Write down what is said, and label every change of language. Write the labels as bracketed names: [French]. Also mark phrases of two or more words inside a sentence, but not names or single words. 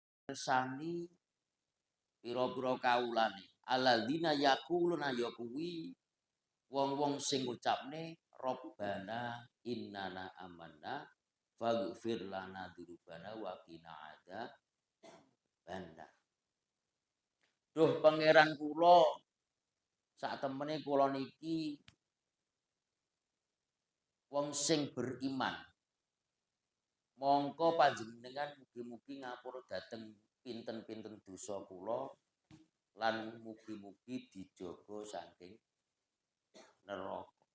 [Javanese] mirsani pira-pira kawulane [Arabic] الذين يقولون [Javanese] ya kuwi wong-wong sing ngucapne [Arabic] ربنا إننا آمنا فاغفر لنا ذنوبنا وقنا عذاب النار. [Javanese] Duh pangeran kula sak temene kula niki wong sing beriman. Mongko panjenengan mugi-mugi ngapura dhateng pinten-pinten dosa kula lan mugi-mugi dijaga saking neraka.